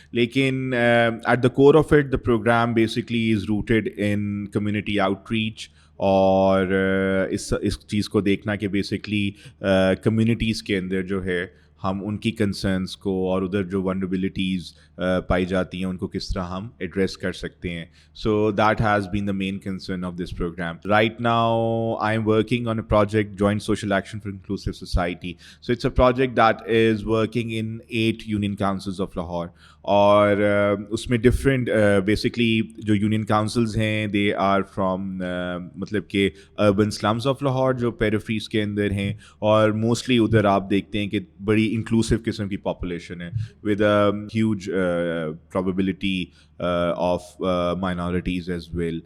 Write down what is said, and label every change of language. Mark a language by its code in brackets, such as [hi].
[ur] لیکن [en] at the core of it, the program basically is rooted in community outreach [ur] اور اس چیز کو دیکھنا کہ بیسکلی کمیونٹیز کے اندر جو ہے ہم ان کی کنسرنس کو اور ادھر جو ونربلٹیز پائی جاتی ہیں ان کو کس طرح ہم ایڈریس کر سکتے ہیں. [en] So that has been the main concern of this program. Right now I am working on a project joint social action for inclusive society. So it's a project that is working in 8 union councils of Lahore, اور اس میں different basically جو یونین کاؤنسلز ہیں they are from مطلب کہ urban slums of Lahore جو پیریفریز کے اندر ہیں، [ur] اور موسٹلی ادھر آپ دیکھتے ہیں کہ بڑی انکلوسیو قسم کی پاپولیشن ہے [en] With a huge probability of minorities as well.